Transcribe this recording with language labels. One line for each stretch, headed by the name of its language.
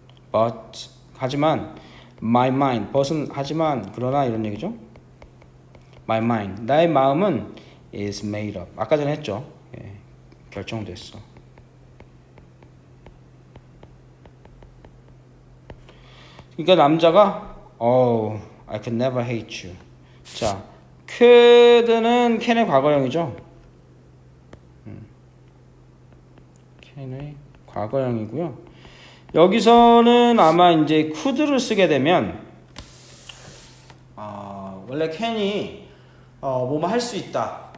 English: But
Korean: 하지만
English: my mind.
Korean: but은 하지만 그러나 이런 얘기죠.
English: My mind.
Korean: 나의 마음은
English: is made up.
Korean: 아까 전에 했죠. 예, 결정됐어. 그러니까 남자가
English: I could never hate you.
Korean: 자, could는 can의 과거형이죠. can의 과거형이고요. 여기서는 아마 이제 could를 쓰게 되면 원래 can이 뭐뭐 할 수 있다.